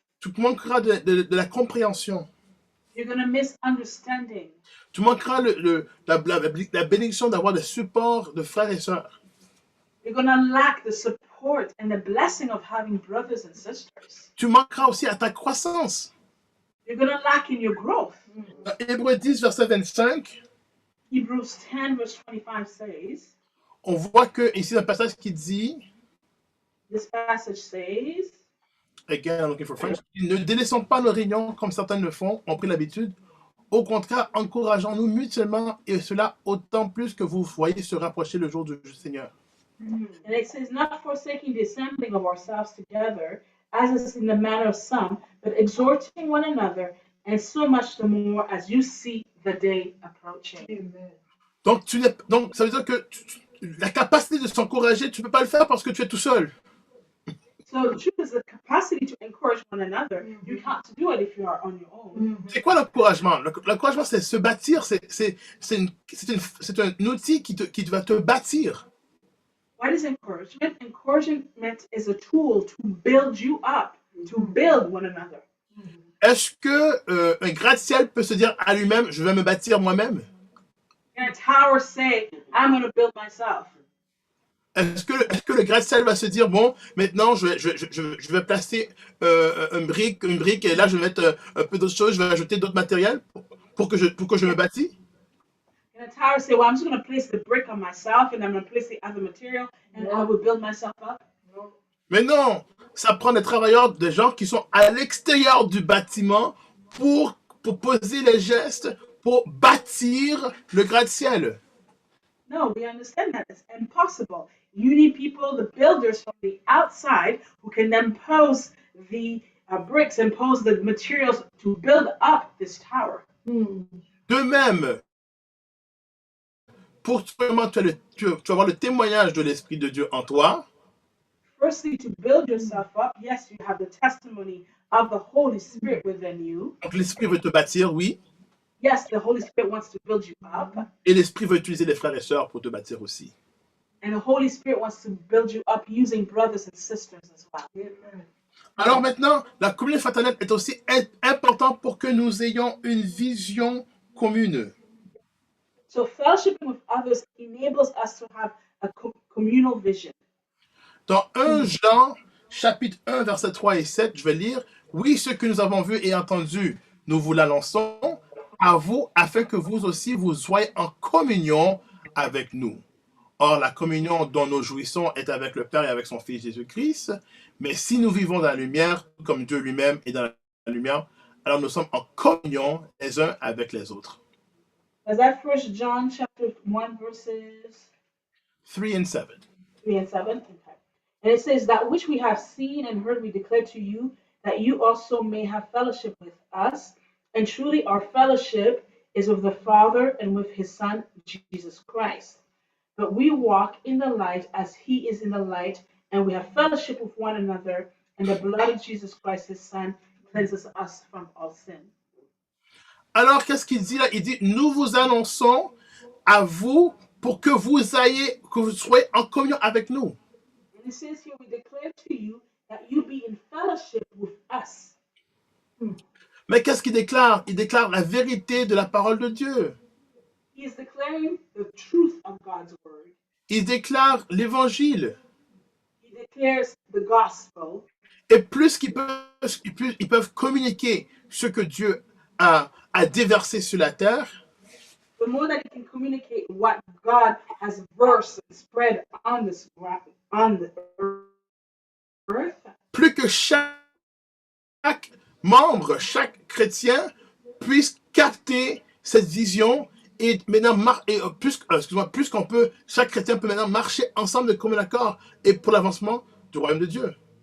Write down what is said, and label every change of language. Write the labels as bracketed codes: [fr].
[fr] Tu manqueras de la compréhension. [en] You're going to miss understanding. [fr] Tu manqueras la bénédiction d'avoir le support de frères et sœurs. [en] You're going to lack the support and the blessing of having brothers and sisters. [fr] Tu manqueras aussi à ta croissance. [en] You're going to lack in your growth. [fr] Dans Hébreux 10, verset 25, [en] Hebrews 10, verse 25 says, [fr] on voit que ici un passage qui dit, [en] this passage says, again, I'm looking for French, [fr] ne délaissons pas nos réunions comme certains le font, ont pris l'habitude. Au contraire, encourageons-nous mutuellement et cela autant plus que vous voyez se rapprocher le jour du Seigneur. [en] and it says, not forsaking the assembling of ourselves together, as is in the manner of some, but exhorting one another, and so much the more as you see the day approaching. Amen. [fr] Donc, ça veut dire que la capacité de s'encourager, tu ne peux pas le faire parce que tu es tout seul. [en] So the truth is the capacity to encourage one another. You can't do it if you are on your own. [fr] C'est quoi l'encouragement? L'encouragement, c'est se bâtir, c'est un outil qui va te bâtir. [en] What is encouragement? Encouragement is a tool to build you up, to build one another. [fr] Est-ce que un gratte-ciel peut se dire à lui-même, je vais me bâtir moi-même? [en] Can a tower say, I'm going to build myself? [fr] Est-ce que le gratte-ciel va se dire, bon, maintenant, je vais placer une brique, et là, je vais mettre un peu d'autres choses, je vais ajouter d'autres matériels pour que je me bâtis? [en] Can a tower say, well, I'm just going to place the brick on myself and I'm going to place the other material and I will build myself up? [fr] Mais non, ça prend des travailleurs, des gens qui sont à l'extérieur du bâtiment pour poser les gestes, pour bâtir le gratte-ciel. [en] No, we understand that it's impossible. You need people, the builders from the outside, who can then pose the bricks and pose the materials to build up this tower. [fr] De même, pour toi, tu vas avoir le témoignage de l'Esprit de Dieu en toi. [en] Firstly, to build yourself up, yes, you have the testimony of the Holy Spirit within you. [fr] Donc l'Esprit veut te bâtir, oui. [en] Yes, the Holy Spirit wants to build you up. [fr] Et l'Esprit veut utiliser les frères et sœurs pour te bâtir aussi. [en] And the Holy Spirit wants to build you up using brothers and sisters as well. [fr] Alors maintenant, la communion fraternelle est aussi importante pour que nous ayons une vision commune. [en] So fellowshipping with others enables us to have a communal vision. [fr] Dans 1 Jean, chapitre 1, versets 3 et 7, je vais lire. Oui, ce que nous avons vu et entendu, nous vous l'annonçons à vous, afin que vous aussi vous soyez en communion avec nous. Or, la communion dont nous jouissons est avec le Père et avec son Fils Jésus-Christ. Mais si nous vivons dans la lumière, comme Dieu lui-même est dans la lumière, alors nous sommes en communion les uns avec les autres. [en] Is that 1 John chapter 1 verses 3 and 7. 3 and 7? Okay. And it says, that which we have seen and heard we declare to you, that you also may have fellowship with us. And truly our fellowship is with the Father and with his Son, Jesus Christ. But we walk in the light as he is in the light, and we have fellowship with one another, and the blood of Jesus Christ, his Son, cleanses us from all sin. [fr] Alors, qu'est-ce qu'il dit là? Il dit, nous vous annonçons à vous pour que vous soyez en communion avec nous. [en] And it says here, we declare to you that you be in fellowship with us. [fr] Mais qu'est-ce qu'il déclare? Il déclare la vérité de la parole de Dieu. [en] He is declaring the truth of God's word. [fr] Il déclare l'évangile. [en] He declares the gospel. [fr] Et plus ils peuvent communiquer ce que Dieu a déversé sur la terre, [en] The more that he can communicate what God has versed and spread on this on the earth, [fr] plus que chaque membre, chaque chrétien puisse capter cette vision et maintenant plus qu'on peut, chaque chrétien peut maintenant marcher ensemble de commun accord et pour l'avancement du royaume de Dieu.